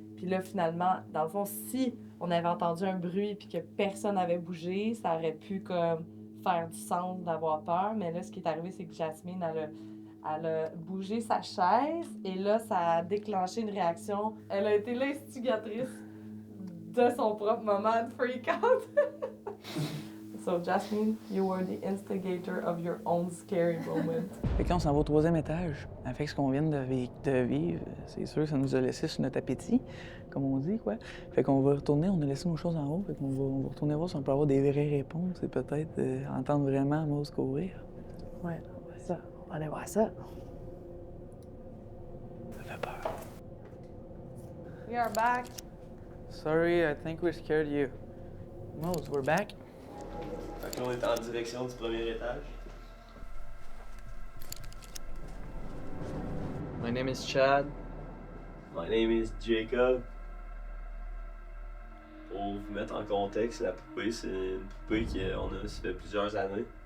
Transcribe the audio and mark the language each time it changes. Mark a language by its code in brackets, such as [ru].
[fr] Puis là, finalement, dans le fond, si on avait entendu un bruit puis que personne n'avait bougé, ça aurait pu comme faire du sens d'avoir peur. Mais là, ce qui est arrivé, c'est que Jasmine, elle a bougé sa chaise et là, ça a déclenché une réaction. Elle a été l'instigatrice de son propre moment de freak out. [en] So, Jasmine, you were the instigator of your own scary moment. [fr] Fait que là, on s'en va au 3e étage. Avec ce qu'on vient de vivre, c'est sûr que ça nous a laissé sur notre appétit, comme on dit, quoi. Fait qu'on va retourner, on a laissé nos choses en haut, fait qu'on va retourner voir si on peut avoir des vraies réponses et peut-être entendre vraiment Moose courir. Ouais, on va ça. On va aller voir ça. Ça fait peur. [en] We are back. Sorry, I think we scared you. Moose, we're back. [fr] Fait que là, on est en direction du premier étage. [en] My name is Chad. My name is Jacob. [fr] Pour vous mettre en contexte, la poupée, c'est une poupée qu'on a, ça fait plusieurs années.